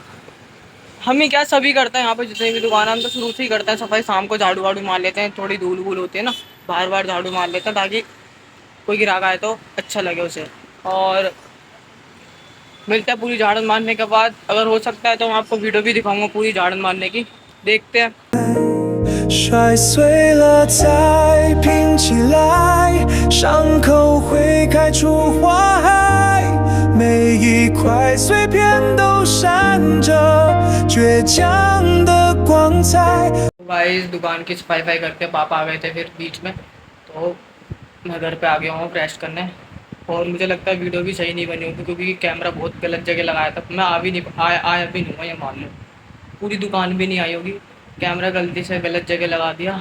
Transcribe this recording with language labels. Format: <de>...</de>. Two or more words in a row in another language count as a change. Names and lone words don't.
<hi>हम ही क्या, सभी करते हैं यहाँ पे जितनी भी दुकान है। हम तो शुरू से ही करते हैं सफाई। शाम को झाड़ू वाड़ू मार लेते हैं, थोड़ी धूल वूल होती है ना, बार बार झाड़ू मार लेते हैं ताकि कोई ग्राहक आए तो अच्छा लगे उसे। और मिलता है पूरी झाड़न मारने के बाद। अगर हो सकता है तो मैं आपको वीडियो भी दिखाऊंगा पूरी झाड़न मारने की, देखते हैं।</hi> <zh>摔碎了再拼起来，伤口会开出花海，每一块碎片都闪着倔强的光彩。</zh> <hi>गाइस दुकान की सफाई वफाई करके पापा आ गए थे फिर बीच में, तो मैं घर पे आ गया हूँ रेस्ट करने। और मुझे लगता है वीडियो भी सही नहीं बनी होगी, क्योंकि कैमरा बहुत गलत जगह लगाया था। मैं आया भी नहीं हुआ, ये मान लो। पूरी दुकान भी नहीं आई होगी, कैमरा गलती से गलत जगह लगा दिया।</hi>